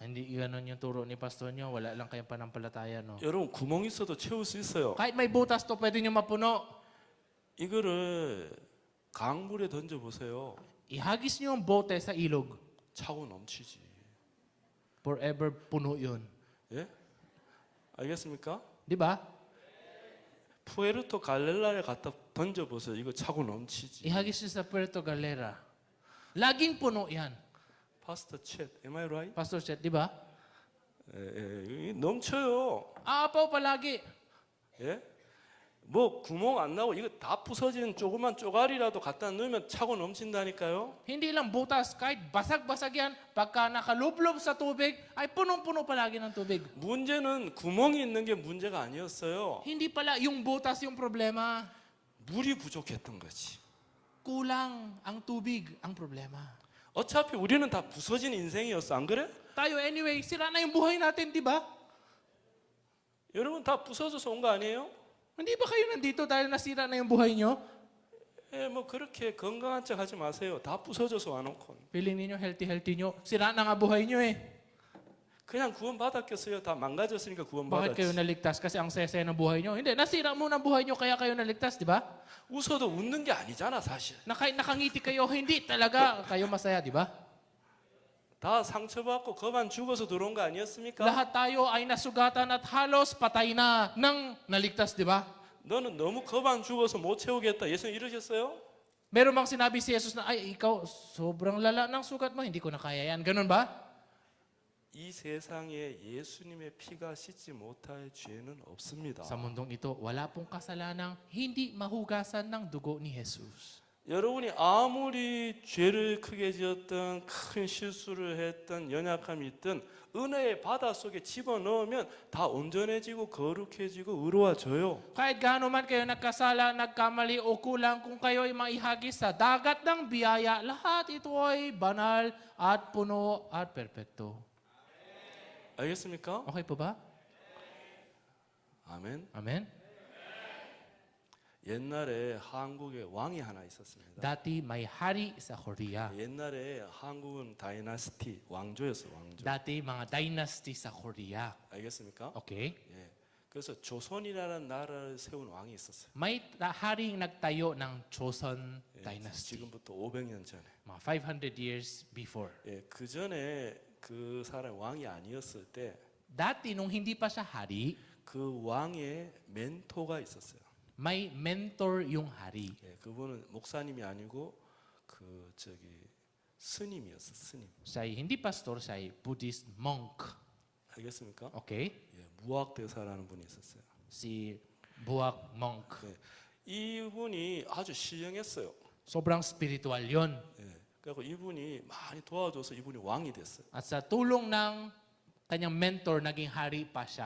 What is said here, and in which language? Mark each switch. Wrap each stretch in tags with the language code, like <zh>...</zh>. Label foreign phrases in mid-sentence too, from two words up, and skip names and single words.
<tl>Hindi ganun yung turo ni pastor nyo. Wala lang kayong panampalataya, no?</tl> <ko>여러분 구멍 있어도 채울 수 있어요.</ko> <tl>Kahit may butas to, pwede nyo mapuno.</tl> <ko>이거를 강물에 던져 보세요.</ko> <tl>Ihagis nyo ang bote sa ilog.</tl> <ko>차고 넘치지.</ko> <tl>Forever puno yun.</tl> <ko>예? 알겠습니까?</ko> <tl>Di ba?</tl> <ko>푸에르토 갈렐라에 갖다 던져 보세요. 이거 차고 넘치지.</ko> <tl>Ihagis nyo sa Puerto Galera. Laging puno yan.</tl> <ko>파스터 챗,</ko> <en>am I right?</en> <tl>Pastor Chet, di ba?</tl> <ko>예, 넘쳐요.</ko> <tl>Aapaw palagi.</tl> <ko>예? 뭐 구멍 안 나고 이거 다 부서진 조그만 쪼가리라도 갖다 넣으면 차고 넘친다니까요.</ko> <tl>Hindi lang butas, kahit basag-basag yan, pagka nakalublob sa tubig, ay punong-puno palagi ng tubig.</tl> <ko>문제는 구멍이 있는 게 문제가 아니었어요.</ko> <tl>Hindi pala yung butas yung problema.</tl> <ko>물이 부족했던 거지.</ko> <tl>Kulang ang tubig ang problema.</tl> <ko>어차피 우리는 다 부서진 인생이었어. 안 그래?</ko> <tl>Tayo anyway, sira na yung buhay natin, di ba?</tl> <ko>여러분 다 부서져서 온 거 아니에요?</ko> <tl>Hindi ba kayo nandito dahil nasira na yung buhay nyo?</tl> <ko>예, 뭐 그렇게 건강한 척 하지 마세요. 다 부서져서 와놓고.</ko> <tl>Feeling ninyo, healthy nyo. Sira na nga buhay nyo eh.</tl> <ko>그냥 구원 받았겠어요. 다 망가졌으니까 구원</ko> <tl>Bakit kayo</tl> <ko>받았지.</ko> <tl>naligtas? Kasi ang sese ng buhay nyo. Hindi, nasira muna ang buhay nyo kaya kayo naligtas, di ba?</tl> <ko>웃어도 웃는 게 아니잖아 사실.</ko> <tl>Na kahit nakangiti kayo, hindi talaga kayo masaya, di ba?</tl> <ko>다 상처받고 거만 죽어서 들어온 거 아니었습니까?</ko> <tl>Lahat tayo ay nasugatan at halos patay na nang naligtas, di ba?</tl> <ko>너는 너무 거만 죽어서 못 채우겠다. 예수님 이러셨어요?</ko> <tl>Meron bang sinabi si Jesus na, ay, ikaw, sobrang lala ng sugat mo, hindi ko na kaya yan. Ganun ba?</tl> <ko>이 세상에 예수님의 피가 씻지 못할 죄는 없습니다.</ko> <tl>Sa mundong ito, wala pong kasalanang hindi mahugasan ng dugo ni Jesus.</tl> <ko>여러분이 아무리 죄를 크게 지었던 큰 실수를 했던 연약함이 있든 은혜의 바다 속에 집어넣으면 다 온전해지고 거룩해지고 의로워져요.</ko> <tl>Kahit gaano man kayo nagkasala, nagkamali o kulang, kung kayo ay maihagis sa dagat ng biyaya, lahat ito ay banal at puno at perpekto.</tl> <ko>알겠습니까?</ko> <tl>Okay po ba?</tl> <ko>아멘.</ko> <tl>Amen?</tl> <ko>옛날에 한국에 왕이 하나 있었습니다.</ko> <tl>Dati may hari sa Korea.</tl> <ko>옛날에 한국은 다이나스티 왕조였어 왕조.</ko> <tl>Dati mga dynasty sa Korea.</tl> <ko>알겠습니까?</ko> <tl>Okay?</tl> <ko>예. 그래서 조선이라는 나라를 세운 왕이 있었어요.</ko> <tl>May haring nagtayo ng Joseon</tl> <ko>예,</ko> <tl>Dynasty.</tl> <ko>지금부터 500년 전에.</ko> <tl>Mga 500</tl> <en>years before.</en> <ko>예, 그 전에 그 사람 왕이 아니었을 때 그</ko> <tl>Dati nung hindi pa siya hari,</tl> <ko>왕의 멘토가 있었어요.</ko> <tl>may mentor yung hari.</tl> <ko>예, 그분은 목사님이 아니고 그 스님이었어, 스님.</ko> <tl>Siya ay hindi pastor, siya ay</tl> <en>Buddhist monk.</en> <ko>알겠습니까?</ko> <tl>Okay?</tl> <ko>예, 무학대사라는 분이 있었어요.</ko> <tl>Si Buak monk.</tl> <ko>예, 이분이 아주 신령했어요.</ko> <tl>Sobrang spiritual yon.</tl> <ko>예, 그래서 이분이 많이 도와줘서 이분이 왕이 됐어요.</ko> <tl>At sa tulong ng kanyang mentor, naging hari pa siya.</tl>